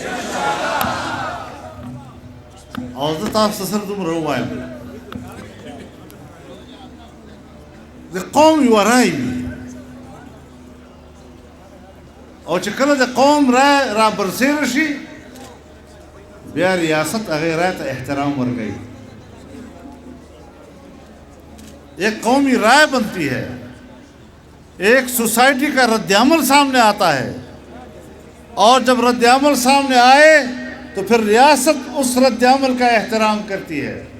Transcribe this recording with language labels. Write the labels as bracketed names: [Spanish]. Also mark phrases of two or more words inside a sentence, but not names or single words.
[Pashto] او زه تاسو سره دومره ووایم، د قوم یوه رایې وي، او چې کله د قوم رایې را برسېره شي، بیا ریاست هغې رایې ته احترام ورکوي. [Urdu] ایک قومی رائے بنتی ہے، ایک سوسائٹی کا رد عمل سامنے آتا ہے، اور جب رد عمل سامنے آئے تو پھر ریاست اس رد عمل کا احترام کرتی ہے.